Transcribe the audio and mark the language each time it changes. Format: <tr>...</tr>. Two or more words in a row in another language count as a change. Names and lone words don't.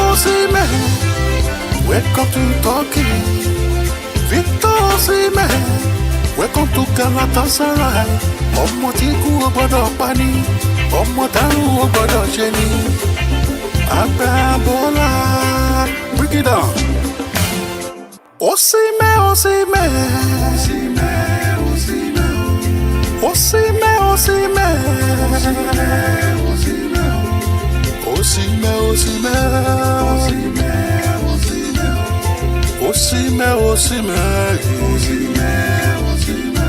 <en>Osimhen, welcome to Turkey. Victor Osimhen, welcome to Galatasaray.</en> <yo>Ọmọ tí kú ò gbọdọ̀ pa ni, ọmọ tárùn ò gbọdọ̀ ṣe ni.</yo> <en>Agbábọ́lá, break it down. Osimhen, Osimhen, Osimhen, Osimhen, Osimhen, Osimhen, Osimhen, Osimhen.</en>